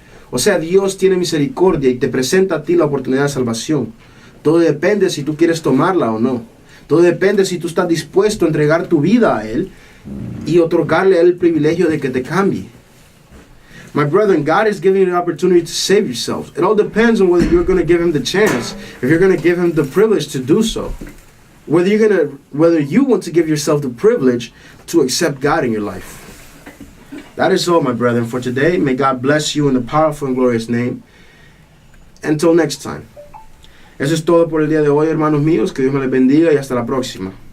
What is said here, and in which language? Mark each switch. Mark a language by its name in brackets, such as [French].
[Spanish] O sea, Dios tiene misericordia y te presenta a ti la oportunidad de salvación. Todo depende si tú quieres tomarla o no. Todo depende si tú estás dispuesto a entregar tu vida a Él y otorgarle a Él el privilegio de que te cambie. [English] My brethren, God is giving you the opportunity to save yourselves. It all depends on whether you're going to give Him the chance, if you're going to give Him the privilege to do so. Whether you want to give yourself the privilege to accept God in your life. That is all, my brethren, for today. May God bless you in the powerful and glorious name. [Spanish] Until next time. Eso es todo por el día de hoy, hermanos míos. Que Dios me les bendiga y hasta la próxima.